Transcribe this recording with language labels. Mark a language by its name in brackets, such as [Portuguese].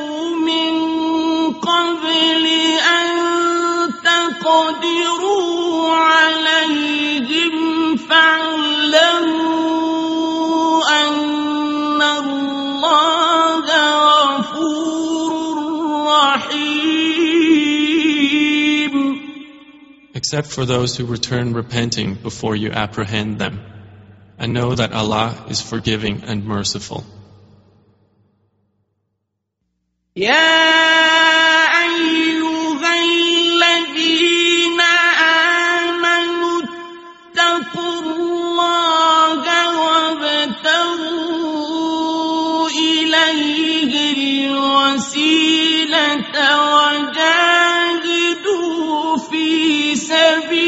[Arabic] قبل أن تقدروا عليهم فاعلموا أن الله غفور رحيم. [English] Except for those who return repenting before you apprehend them, and know that Allah is forgiving and merciful. [Arabic] يا أيها الذين آمنوا اتقوا الله وابتغوا إليه الوسيلة وجاهدوا في سبيله